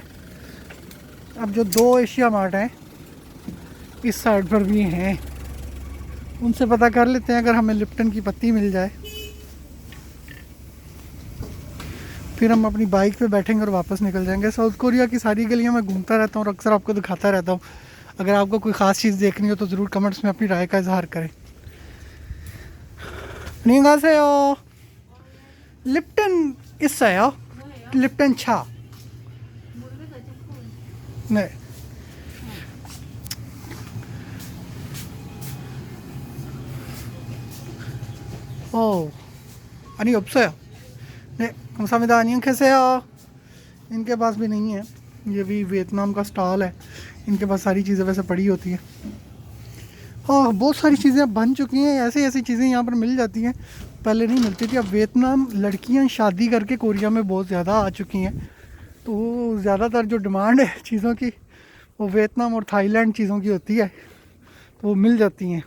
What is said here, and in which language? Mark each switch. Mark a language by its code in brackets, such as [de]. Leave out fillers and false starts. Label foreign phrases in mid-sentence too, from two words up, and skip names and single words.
[hi] अब जो 2 एशिया मार्ट हैं इस साइड पर भी हैं, उनसे पता कर लेते हैं अगर हमें लिप्टन की पत्ती मिल जाए फिर हम अपनी बाइक पे बैठेंगे और वापस निकल जाएंगे। साउथ कोरिया की सारी गलियां मैं घूमता रहता हूँ और अक्सर आपको दिखाता रहता हूँ। अगर आपको कोई ख़ास चीज़ देखनी हो तो ज़रूर कमेंट्स में अपनी राय का इजहार करें। [ko] 안녕하세요. लिप्टन 있어요? लिप्टन 차. 네. 아니 없어요. 네, 감사합니다. 안녕 계세요. [hi] इनके पास भी नहीं है, ये भी वियतनाम का स्टॉल है, इनके पास सारी चीज़ें वैसे पड़ी होती हैं। हाँ, बहुत सारी चीज़ें बन चुकी हैं, ऐसी ऐसी चीज़ें यहाँ पर मिल जाती हैं, पहले नहीं मिलती थी। अब वियतनाम लड़कियाँ शादी करके कोरिया में बहुत ज़्यादा आ चुकी हैं, तो ज़्यादातर जो डिमांड है चीज़ों की वो वियतनाम और थाईलैंड चीज़ों की होती है, तो वो मिल जाती हैं।